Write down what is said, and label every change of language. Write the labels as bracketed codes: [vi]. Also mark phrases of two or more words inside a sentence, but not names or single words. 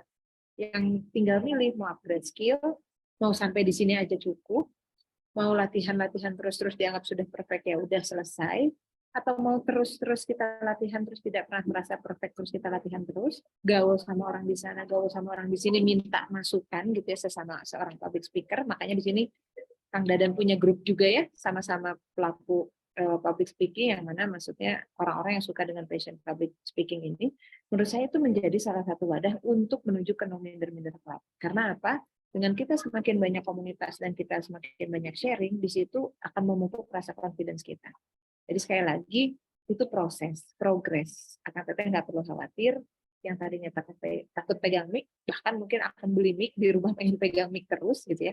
[id] Yang tinggal milih mau [en] upgrade skill, [id] mau sampai di sini aja cukup, mau latihan-latihan terus-terus dianggap sudah perfect ya udah selesai, atau mau terus-terus kita latihan terus tidak pernah merasa perfect terus kita latihan terus, gaul sama orang di sana, gaul sama orang di sini, minta masukan gitu ya sesama seorang [en] public speaker. [id] Makanya di sini Kang Dadan punya grup juga ya, sama-sama pelaku [en] public speaking, [id] yang mana maksudnya orang-orang yang suka dengan [en] passion public speaking [id] ini, menurut saya itu menjadi salah satu wadah untuk menuju ke no minder-minder club. Karena apa? Dengan kita semakin banyak komunitas dan kita semakin banyak sharing, di situ akan memupuk rasa confidence kita. Jadi sekali lagi, itu proses, progres. Akan tetapi nggak perlu khawatir, yang tadinya takut pegang mic, bahkan mungkin akan beli mic, di rumah pengen pegang mic terus, gitu ya.